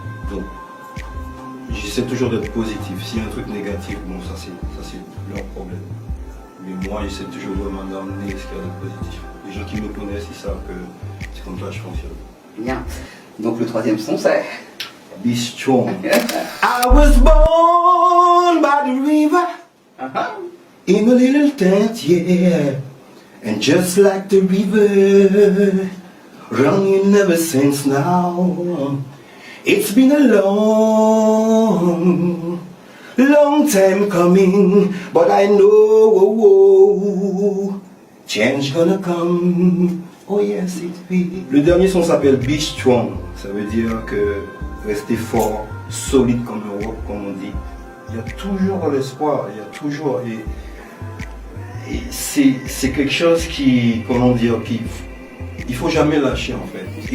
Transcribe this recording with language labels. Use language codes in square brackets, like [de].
[fr] Donc j'essaie toujours d'être positif. S'il y a un truc négatif, bon ça c'est leur problème. Mais moi j'essaie toujours vraiment d'amener ce qu'il y a de positif. Les gens qui me connaissent, ils savent que c'est comme ça que je fonctionne. Bien. Donc le troisième son c'est [en] Be strong. I was born by the river, in a little tent, yeah. And just like the river, running ever since now. It's been a long time coming, but I know change gonna come. Oh yes, it will. [fr] Le dernier son s'appelle Be Strong. Ça veut dire que rester fort, solide comme un roc, comme on dit. Il y a toujours l'espoir, il y a toujours... Et c'est quelque chose qui, comment dire, il faut jamais lâcher en fait.